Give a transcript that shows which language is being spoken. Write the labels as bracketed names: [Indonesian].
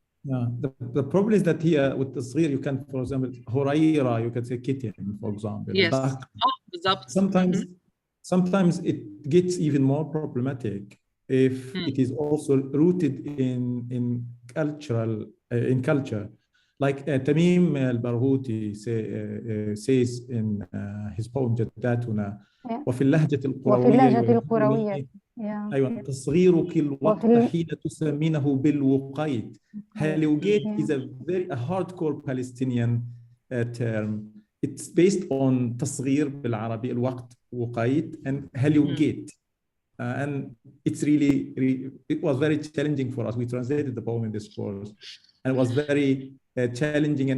[English] Yeah, the problem is that here with التصغير you can, for example, هريرة, you can say kitten, for example. Yes. Sometimes it gets even more problematic if it is also rooted in culture. Like Tamim al-Barghouti says in his poem [Arabic] جداتنا وفي اللهجة القروية أيوة تصغيرك الوقت حين تسمينه بالوقيت. [English] Halugate is a hardcore Palestinian term. It's based on [Arabic] تصغير بالعربي الوقت وقيت [English] and halugate. And it's really, it was very challenging for us. We translated the poem in this course, and it was very challenging.